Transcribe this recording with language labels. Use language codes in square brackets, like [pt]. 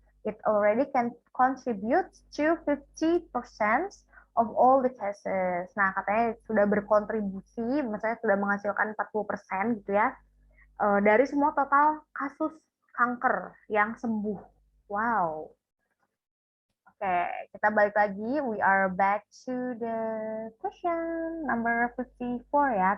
[en] It already can contribute to 50% of all the cases. [id] Nah, katanya sudah berkontribusi, misalnya sudah menghasilkan 40% gitu ya, dari semua total kasus kanker yang sembuh. Wow. Oke, kita balik lagi. [en] We are back to the question number 54 ya.